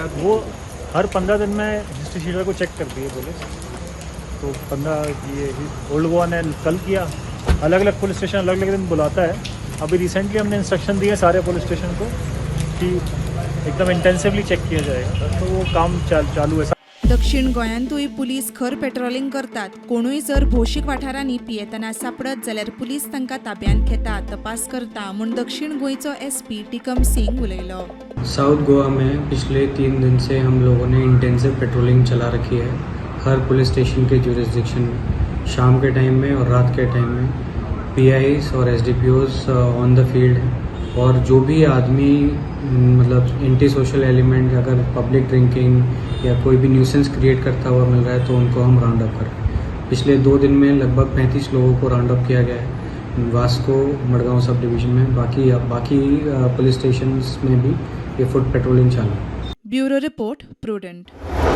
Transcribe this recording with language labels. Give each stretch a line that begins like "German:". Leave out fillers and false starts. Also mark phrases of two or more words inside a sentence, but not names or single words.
Hindi: वो हर 15 दिन में
English: history sheeter
Hindi: को चेक करती है पुलिस. तो 15 ये ओल्ड गोवा ने कल किया. अलग अलग
English: police station
Hindi: अलग अलग दिन बुलाता है. अभी रिसेंटली हमने इंस्ट्रक्शन दिए सारे
English: police station
Hindi: को कि एकदम इंटेंसिवली चेक किया जाएगा, तो वो काम चालू है.
Konkani: दक्षिण गोंयांतूय पुलीस खर पेट्रोलिंग करतात. कोणूय जर भौशीक वाठारांनी पियेतना सापडत जाल्यार पुलीस तांकां ताब्यांत घेता, तपास करता म्हूण दक्षिण गोंयचो एसपी टिकम सिंग उलयलो.
Hindi: साउथ गोवा में पिछले 3 दिन से हम लोगों ने
English: intensive patrolling
Hindi: चला रखी है हर
English: police station
Hindi: के ज्यूरिसडिक्शन में. शाम के टाइम में और रात के टाइम में पीआईस और
English: SDPOs on the field,
Hindi: और जो भी आदमी मतलब
English: anti social element,
Hindi: अगर
English: public drinking
Hindi: या कोई भी
English: nuisance create
Hindi: करता हुआ मिल रहा है तो उनको हम
English: round up
Hindi: करें. पिछले 2 दिन में लगभग 35 लोगों को
English: round up
Hindi: किया गया है वास्को मडगांव
English: sub division
Hindi: में. बाकी
English: police stations
Hindi: में भी ये
English: foot patrolling
Hindi: चालू है.
English: Bureau report Prudent.